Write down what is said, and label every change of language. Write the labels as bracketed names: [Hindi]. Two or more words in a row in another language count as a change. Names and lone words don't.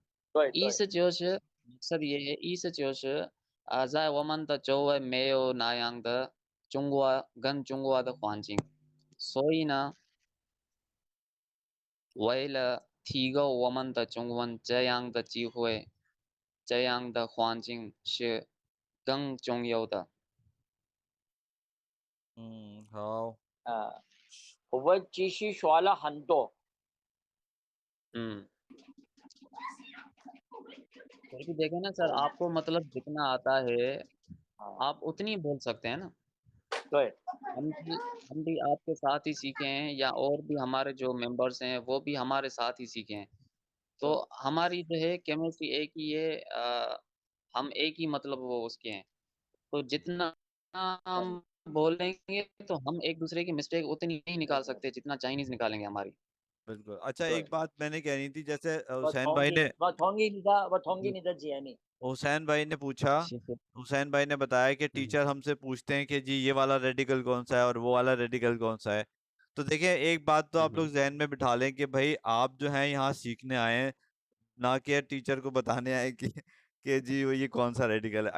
[Chinese] 意思就是，意思就是在我们的周围没有那样的跟中国的环境，所以呢，为了提高我们的中文这样的机会，这样的环境是更重要的。好，我继续说了很多。 [Hindi] फिर भी देखें ना सर, आपको मतलब जितना आता है आप उतनी बोल सकते हैं ना। [Chinese] 对， [Hindi] हम भी आपके साथ ही सीखे हैं, या और भी हमारे जो मेंबर्स हैं वो भी हमारे साथ ही सीखे हैं। तो हमारी जो है केमिस्ट्री एक ही है, हम एक ही मतलब वो उसके हैं। तो जितना हम बोलेंगे तो हम एक दूसरे की मिस्टेक उतनी नहीं निकाल सकते जितना चाइनीज निकालेंगे हमारी। बिल्कुल। अच्छा, [Chinese] 对 [Hindi] एक बात मैंने कहनी थी, जैसे [Chinese] 我同意，我同意你的，我同意你的建议。 [Hindi] हुसैन भाई ने पूछा, हुसैन भाई ने बताया कि टीचर हमसे पूछते हैं कि जी ये वाला रेडिकल कौन सा है और वो वाला रेडिकल कौन सा है। तो देखिए, एक बात तो आप लोग जहन में बिठा लें कि भाई आप जो हैं यहाँ सीखने आए हैं, ना कि टीचर को बताने आए कि जी वो ये कौन सा रेडिकल है।